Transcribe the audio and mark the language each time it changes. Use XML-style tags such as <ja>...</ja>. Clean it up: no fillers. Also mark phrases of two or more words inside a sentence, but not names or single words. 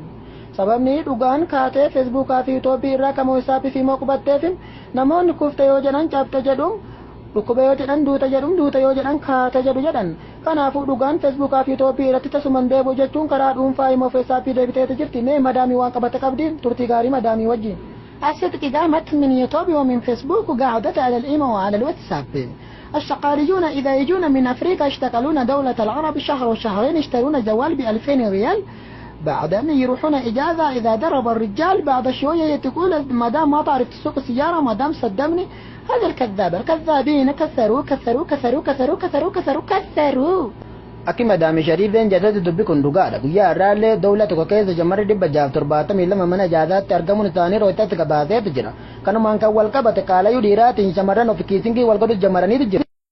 <om>Sababni dhugaan kaatee feesbuukaa fi yuutuubii irraa kama weessaappii fi imoo qubatteef namoonni kufte yoo jedhan cabte jedhu dhukkuba yoo jedhan duuta yoo jedhan kaate jedhu jedhan. Kanaafuu dhugaan feesbuukaa fi yuutuubii irratti tasuman deebi'u jechuun karaa dhuunfaa imoo weessaappii deebiteetu jirti. Mee madaamii waan qabate qabdi turtii gaarii madaamii wajjin.</om> <ar>الصدق قامت من يوتيوب ومن فيسبوك وقعدت على الإيمو وعلى الواتساب. الشقاليون إذا يجون من أفريقيا يشتغلون دولة العرب شهر وشهرين يشترون جوال ب2000 ريال بعدين يروحون إجازة إذا درب الرجال بعد شوية تقول مدام ما تعرف تسوق السيارة مدام صدمني. هذا الكذاب الكذابين كثروا كثروا كثروا كثروا كثروا كثروا كثروا.</ar> <om>Akki madaami shariifeen jedhati dubbi kun dhugaadha. Guyyaa irraallee dawla tokko keessa shamarri 672 mana ijaazaatti argamuun isaanii rootatti qabaateetu jira. Kanumaan kan wal qabate qaalayyuu dhiiraatiin shamarran of kiisinkii wal godhu jamaraniitu jira.</om>